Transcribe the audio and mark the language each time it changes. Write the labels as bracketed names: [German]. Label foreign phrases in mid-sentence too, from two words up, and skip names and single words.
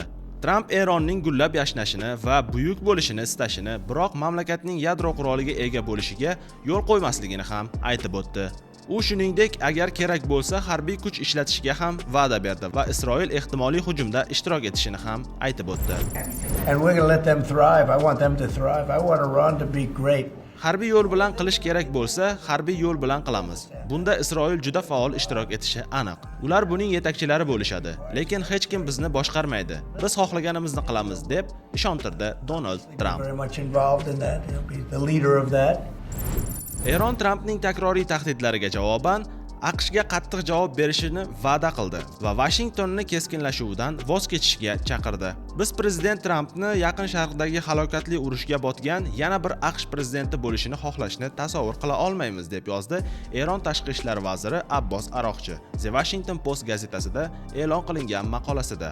[Uzbek] Tramp Eronning gullab yashnashini va buyuk bo'lishini istashini, biroq mamlakatning yadro quroliga ega bo'lishiga yo'l qo'ymasligini ham aytib o'tdi. U shuningdek, agar kerak bo'lsa harbiy kuch ishlatishga ham va'da berdi va Isroil ehtimoliy hujumda ishtirok etishini ham aytib o'tdi. [English] And we're going to let them thrive. I want them to thrive. I want Iran to be great. [Uzbek] Harbiy yo'l bilan qilish kerak bo'lsa, harbiy yo'l bilan qilamiz. Bunda Isroil juda faol ishtirok etishi aniq. Ular buning yetakchilari bo'lishadi, lekin hech kim bizni boshqarmaydi. Biz xohlaganimizni qilamiz deb ishontirdi Donald Tramp. [English] Very much involved in that. He'll be the leader of that. [Uzbek] Eron Trampning takroriy tahdidlariga javoban AQShga qattiq javob berishini va'da qildi va Washingtonni keskinlashuvdan voz kechishga chaqirdi. Biz prezident Trampni Yaqin Sharqdagi halokatli urushga botgan yana bir AQSh prezidenti bo'lishini xohlashni tasavvur qila olmaymiz deb yozdi Eron tashqi ishlar vaziri Abbos Aroqchi The Washington Post gazetasida e'lon qilingan maqolasida.